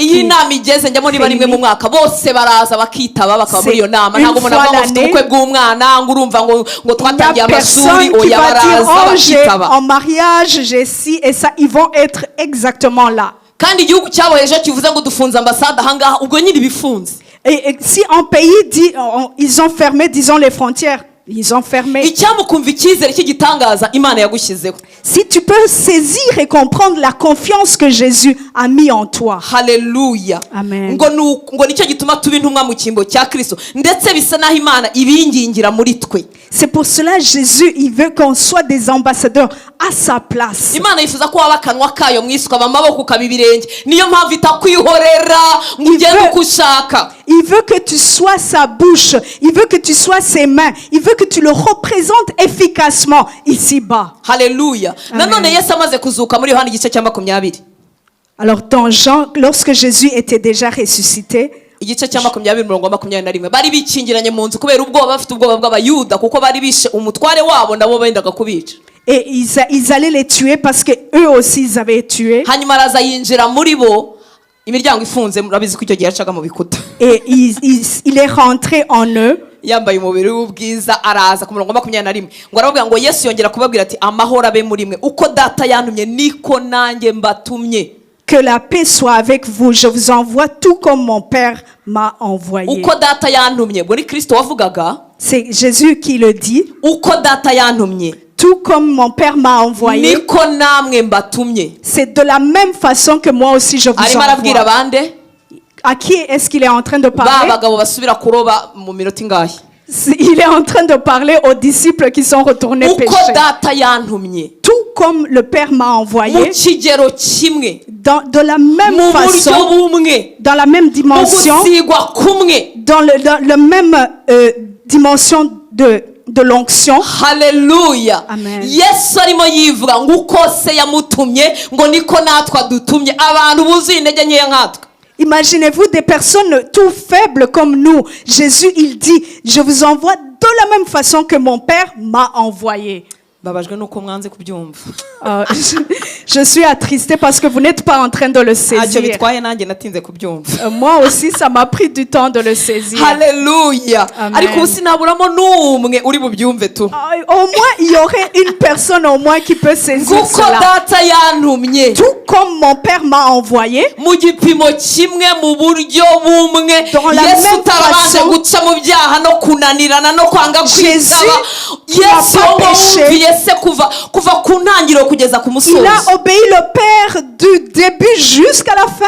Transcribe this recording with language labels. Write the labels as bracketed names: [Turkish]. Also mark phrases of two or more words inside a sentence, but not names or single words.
[Kinyarwanda] Iyi nama igeze njyamo niba rimwe mu mwaka bose baraza bakitaba bakaba muri iyo nama. Ntabwo umuntu avuga ngo ufite ubukwe bw'umwana ngo urumva ngo twatangiye amashuri oya baraza bakitaba. [French] En mariage, j'ai ci et ça, ils vont être exactement là. [Kinyarwanda] Kandi igihugu cyaboheje kivuze ngo dufunze ambassade ahangaha ubwo nyine bifunze. [French] Et si un pays dit, ils ont fermé, disons, les frontières, ils ont fermé. [Kinyarwanda] Icyamukumva icyizere cy'igitangaza Imana yagushyizeho. [French] Si tu peux saisir et comprendre la confiance que Jésus a mis en toi. Hallelujah. Amen. [Kinyarwanda] ngo nicyo gituma tuba intumwa mu cyimbo cya Kristo ndetse bisa naho Imana ibingingira muri twe. [French] C'est pour cela Jésus, il veut qu'on soit des ambassadeurs à sa place. [Kinyarwanda] Imana yifuza ko waba akanwa kayo mu isi ukaba amaboko ukaba ibirenge. Niyo mpamvu itakwihorera ngo ugende uko ushaka. [French] Il veut que tu sois sa bouche, il veut que tu sois ses mains, il veut que tu le représentes efficacement ici-bas. Hallelujah. [Kinyarwanda] Nanone Yesu amaze kuzuka muri Yohana igice cya 20. [French] Alors dans Jean, lorsque Jésus était déjà ressuscité, [Kinyarwanda] igice cya 20:21 bari bikingiranye mu nzu kubera ubwoba bafite ubwoba bw'abayuda kuko bari bishe umutware wabo nabo bendaga kubica. [French] et ils allaient les tuer parce que eux aussi ils avaient tué. [Kinyarwanda] Hanyuma araza yinjira muri bo imiryango ifunze murabizi ko icyo gihe yacaga mu bikuta. [French] Et il est rentré en eux. [Kinyarwanda] Yambaye umubiri w'ubwiza araza ku 21 ngo aravuga ngo Yesu yongera kubabwira ati amahoro abe muri mwe uko data yantumye niko nanjye mbatumye. [French] Que la paix soit avec vous, je vous envoie tout comme mon Père m'a envoyé. [Kinyarwanda] Uko data yantumye muri Kristo wavugaga. [French] C'est Jésus qui le dit. [Kinyarwanda] Uko data yantumye [French] Tout comme mon Père m'a envoyé. [Kinyarwanda] niko namwe mbatumye. [French] C'est de la même façon que moi aussi je vous [Kinyarwanda] Arimo arabwira [French] envoie. [Kinyarwanda] bande [French] À qui est-ce qu'il est en train de [Kinyarwanda] ba [French] parler? [Kinyarwanda] bagabo basubira kuroba mu minota ingahe. [French] Il est en train de parler aux disciples qui sont retournés [Kinyarwanda] Uko [French] pécher. [Kinyarwanda] data yantumye [French] Tout comme le Père m'a [Kinyarwanda] mu [French] envoyé, [Kinyarwanda] kigero kimwe [French] de la même [Kinyarwanda] mu buryo [French] façon, [Kinyarwanda] bumwe [French] dans la même [Kinyarwanda] mu [French] dimension, [Kinyarwanda] gusigwa kumwe. [French] dans le même dimension de l'onction. Hallelujah. Amen. [Kinyarwanda] Yesu arimo yivuga ngo uko se yamutumye ngo niko natwe dutumye abantu buzuye intege nkeya nkatwe. [French] Imaginez-vous des personnes tout faibles comme nous. Jésus, il dit, je vous envoie de la même façon que mon Père m'a envoyé. [Kinyarwanda] Babajwe nuko mwanze kubyumva. [French] Je suis attristée parce que vous n'êtes pas en train de le [Kinyarwanda] Ntacyo [French] saisir. [Kinyarwanda] bitwaye nanjye natinze kubyumva. [French] Moi aussi, ça m'a pris du temps de le saisir. Hallelujah. Amen. [Kinyarwanda] Ariko sinaburamo n'umwe uri bubyumve tu. [French] Au moins, il y aurait une personne au moins qui peut saisir [Kinyarwanda] Kuko [French] cela. [Kinyarwanda] data yantumye [French] Tout comme mon Père m'a envoyé, [Kinyarwanda] mu gipimo kimwe mu buryo bumwe. [French] Dans la [Kinyarwanda] Yesu [French] même [Kinyarwanda] utarabanje [French] façon, [Kinyarwanda] guca mu byaha no kunanirana no kwanga [French] Jésus [Kinyarwanda] kwitaba. [French] qui n'a [Kinyarwanda] Yesu [French] pas [Kinyarwanda] ngo [French] péché. [Kinyarwanda] wumviye se kuva ku ntangiriro kugeza ku [French] il [Kinyarwanda] musozo. [French] a obéi le Père du début jusqu'à la fin.